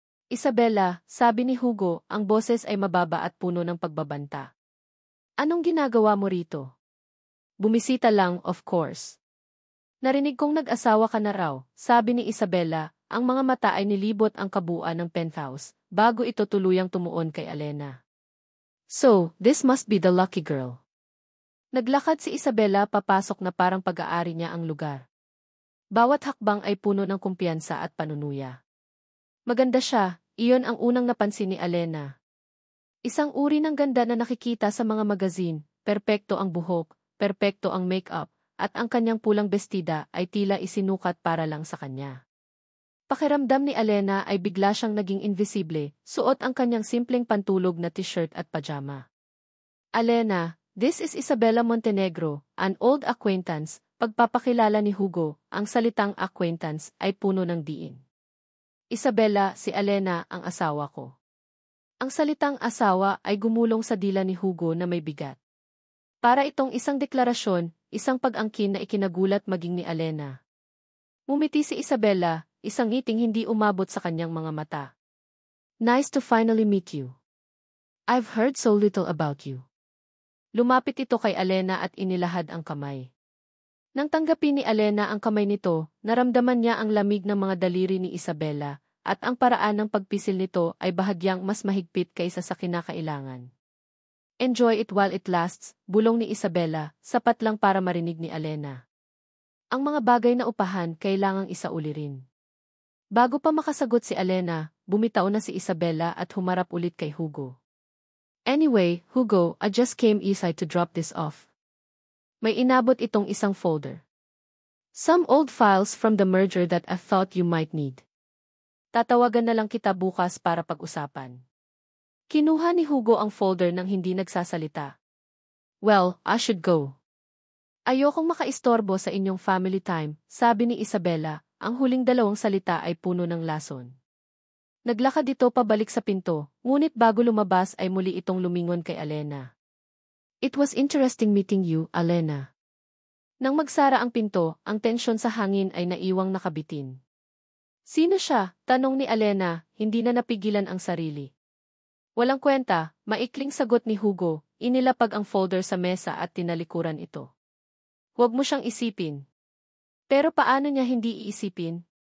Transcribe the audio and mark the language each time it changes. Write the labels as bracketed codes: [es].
[tl] Isabella, sabi ni Hugo, ang boses ay mababa at puno ng pagbabanta. Anong ginagawa mo rito? Bumisita lang, of course. Narinig kong nag-asawa ka na raw, sabi ni Isabella, ang mga mata ay nilibot ang kabuuan ng penthouse, bago ito tuluyang tumuon kay Alena. [en] So, this must be the lucky girl. [tl] Naglakad si Isabella papasok na parang pag-aari niya ang lugar. Bawat hakbang ay puno ng kumpiyansa at panunuya. Maganda siya, iyon ang unang napansin ni Alena. Isang uri ng ganda na nakikita sa mga magazine, perpekto ang buhok, perpekto ang makeup, at ang kanyang pulang bestida ay tila isinukat para lang sa kanya. Pakiramdam ni Alena ay bigla siyang naging invisible, suot ang kanyang simpleng pantulog na t-shirt at pajama. [en] Alena, this is Isabella Montenegro, an old acquaintance. [tl] Pagpapakilala ni Hugo, ang salitang acquaintance ay puno ng diin. Isabella, si Alena, ang asawa ko. Ang salitang asawa ay gumulong sa dila ni Hugo na may bigat. Para itong isang deklarasyon, isang pag-angkin na ikinagulat maging ni Alena. Ngumiti si Isabella, isang ngiting hindi umabot sa kanyang mga mata. [en] Nice to finally meet you. I've heard so little about you. [tl] Lumapit ito kay Alena at inilahad ang kamay. Nang tanggapin ni Alena ang kamay nito, naramdaman niya ang lamig ng mga daliri ni Isabella, at ang paraan ng pagpisil nito ay bahagyang mas mahigpit kaysa sa kinakailangan. [en] Enjoy it while it lasts, [tl] bulong ni Isabella, sapat lang para marinig ni Alena. Ang mga bagay na upahan kailangang isauli rin. Bago pa makasagot si Alena, bumitaw na si Isabella at humarap ulit kay Hugo. [en] Anyway, Hugo, I just came inside to drop this off. [tl] May inabot itong isang folder. [en] Some old files from the merger that I thought you might need. [tl] Tatawagan na lang kita bukas para pag-usapan. Kinuha ni Hugo ang folder nang hindi nagsasalita. [en] Well, I should go. [tl] Ayokong makaistorbo sa inyong family time, sabi ni Isabella, ang huling dalawang salita ay puno ng lason. Naglakad ito pabalik sa pinto, ngunit bago lumabas ay muli itong lumingon kay Alena. [en] It was interesting meeting you, Alena. [tl] Nang magsara ang pinto, ang tensyon sa hangin ay naiwang nakabitin. Sino siya? Tanong ni Alena, hindi na napigilan ang sarili. Walang kwenta, maikling sagot ni Hugo, inilapag ang folder sa mesa at tinalikuran ito. Huwag mo siyang isipin. Pero paano niya hindi iisipin?